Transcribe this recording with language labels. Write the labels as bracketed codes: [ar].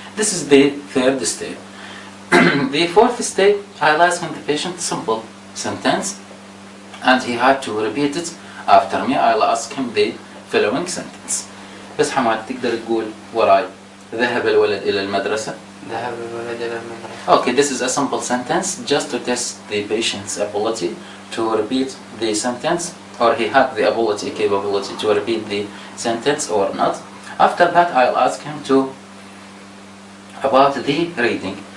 [en] This is the third step. The fourth step, I'll ask him the patient simple sentence, and he had to repeat it after me. I'll ask him the following sentence. [ar] بس حماد تقدر تقول وراي ذهب الولد إلى المدرسة. ذهب الولد إلى المدرسة. [en] Okay, this is a simple sentence just to test the patient's ability to repeat the sentence, or he had the capability to repeat the sentence or not. After that, I'll ask him about the reading.